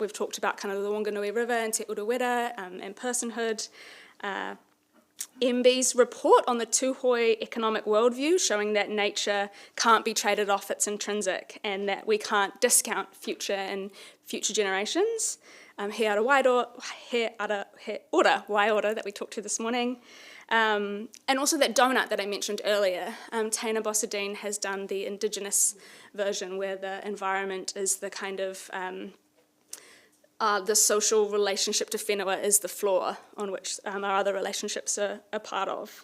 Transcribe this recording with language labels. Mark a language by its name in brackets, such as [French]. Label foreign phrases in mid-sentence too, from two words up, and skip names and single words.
[English] We've talked about kind of the Wanganui River and Te Urewera and personhood. MB's report on the Tūhoi economic worldview, showing that nature can't be traded off its intrinsic and that we can't discount future and future generations. [Māori] He ora waiora [English] that we talked to this morning. And also that donut that I mentioned earlier. Taina Bossadine has done the Indigenous version where the environment is the kind of the social relationship to whenua is the floor on which our other relationships are a part of.